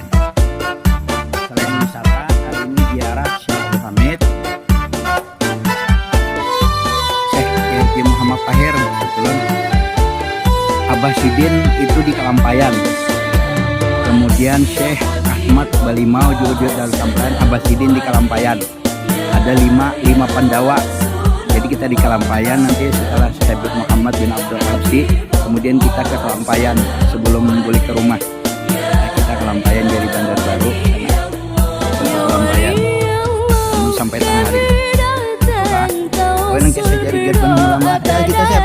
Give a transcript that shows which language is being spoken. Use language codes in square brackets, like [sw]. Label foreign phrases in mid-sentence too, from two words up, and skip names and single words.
[id] Selain wisata, hari ini ziarah Syekh Muhammad Syekh Kiai Muhammad Tahir, kebetulan Abah Sidin itu di Kelampayan, kemudian Syekh Ahmad Balimau juga dari Kelampayan, Abah Sidin di Kelampayan. Ada 5 Pandawa. Jadi kita di Kelampayan, nanti setelah Habib Muhammad bin Abdul Habsyi, kemudian kita ke Kelampayan sebelum balik ke rumah. Nah, kita Kelampayan dari Bandar Baru ke Kelampayan sampai tengah hari. Oh, nanti saya jadi gerbang ulama kita siap.